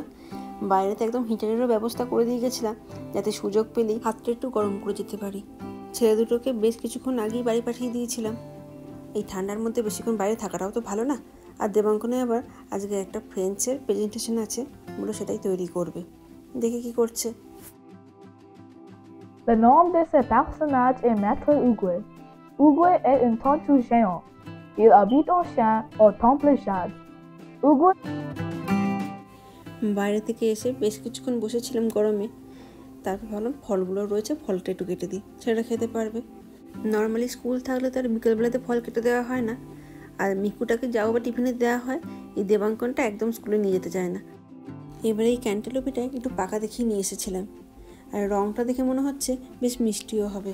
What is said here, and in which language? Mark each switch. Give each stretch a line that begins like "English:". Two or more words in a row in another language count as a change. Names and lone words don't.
Bangla: বাইরেতে একদম হিটারেরও ব্যবস্থা করে দিয়ে গেছিলাম, যাতে সুযোগ পেলেই হাতটা একটু গরম করে যেতে পারি। ছেলে দুটোকে বেশ কিছুক্ষণ আগেই বাড়ি পাঠিয়ে দিয়েছিলাম। এই ঠান্ডার মধ্যে বেশিক্ষণ বাইরে থাকাটাও তো ভালো না। আর দেবাঙ্কনে আবার আজকে একটা ফ্রেঞ্চের প্রেজেন্টেশন আছে, বলে সেটাই তৈরি করবে। দেখে কি করছে।
French: Le nom de ce personnage est Maître Oogway. Oogway est un tortue géant. Il habite en Chine au temple Jade. Oogway
Bangla: বাইরে থেকে এসে বেশ কিছুক্ষণ বসেছিলাম গরমে, তারপর ভাবলাম ফলগুলো রয়েছে, ফলটা একটু কেটে দিই, সেটা খেতে পারবে। নর্মালি স্কুল থাকলে তার বিকেলবেলাতে ফল কেটে দেওয়া হয় না, আর মিকুটাকে যাও বা টিফিনে দেওয়া হয়। এই দেবাঙ্কনটা একদম স্কুলে নিয়ে যেতে চায় না। এবারে এই ক্যান্টালুপিটা একটু পাকা দেখিয়ে নিয়ে এসেছিলাম, আর রঙটা দেখে মনে হচ্ছে বেশ মিষ্টিও হবে।